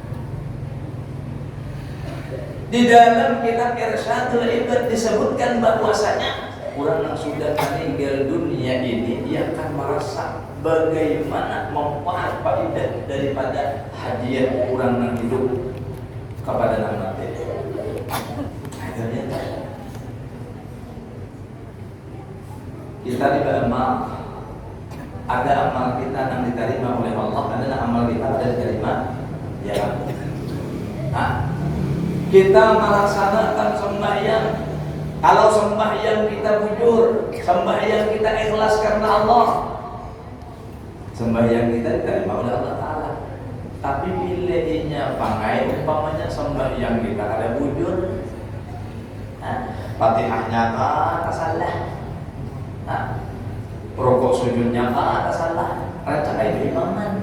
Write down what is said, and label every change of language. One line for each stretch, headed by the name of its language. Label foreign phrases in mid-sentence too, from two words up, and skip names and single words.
Indonesian: Di dalam kitab Irsyadul Ibad disebutkan bahwasanya orang yang sudah meninggal dunia ini dia akan merasa bagaimana manfaat faidah daripada hadiah orang yang hidup kepada nama mati. Kita beramal, ada amal kita yang diterima oleh Allah, ada amal kita yang diterima ya. Kita melaksanakan sembahyang. Kalau sembahyang kita bujur, sembahyang kita ikhlas karena Allah, sembahyang kita diterima oleh Allah Ta'ala.
Banjar: Tapi pilihnya pangai umpamanya sembahyang kita ada bujur, Fatihahnya tak salah, rukuk sujudnya tak salah, rakaat itu imaman.